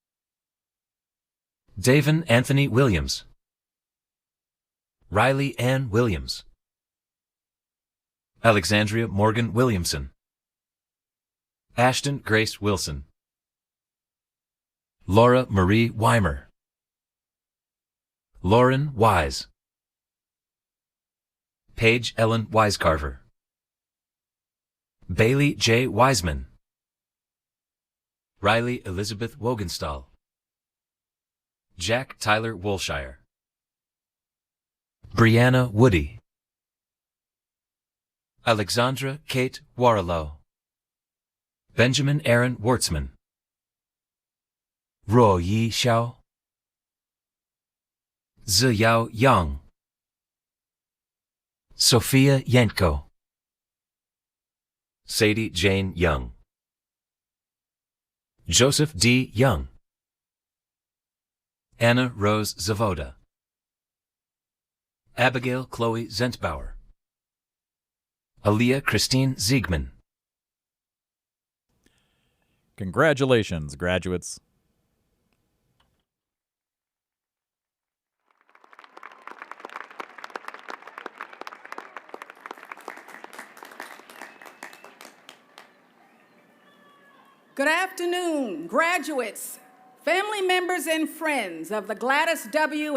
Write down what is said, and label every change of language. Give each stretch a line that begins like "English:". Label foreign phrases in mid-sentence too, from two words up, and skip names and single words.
English: Davin Anthony Williams, Riley Ann Williams, Alexandria Morgan Williamson, Ashton Grace Wilson, Laura Marie Weimer, Lauren Wise, Paige Ellen Wisecarver, Bailey J. Wiseman, Riley Elizabeth Wogenstall, Jack Tyler Wolshire, Brianna Woody, Alexandra Kate Warlow, Benjamin Aaron Wartzman, Ruo Yi Xiao, Ziyao Yang, Sophia Yanko, Sadie Jane Young, Joseph D. Young, Anna Rose Zavoda, Abigail Chloe Zentbauer, Aaliyah Christine Ziegman. Congratulations, graduates. Good afternoon, graduates, family members, and friends of the Gladys W.